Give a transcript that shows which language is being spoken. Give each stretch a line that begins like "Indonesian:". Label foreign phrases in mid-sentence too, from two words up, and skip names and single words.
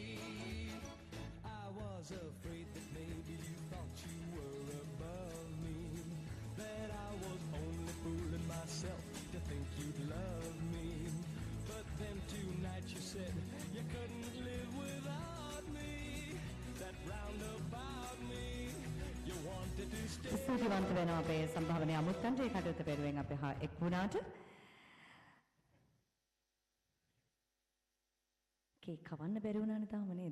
English: I was afraid that maybe you thought you were above me, that I was only fooling myself to think you'd love me. But then tonight you said you couldn't live without me. That roundabout me, you wanted to stay.
Sinhala: ස්තුතිවන්ත වෙනවා අපේ සම්භාවනීය අමුත්තන්ට ඒ කටයුත්ත පෙරවෙන් අපේ හා එක් වුණාට. කේක් කවන්න බැරි වුණානේ තාම නේද?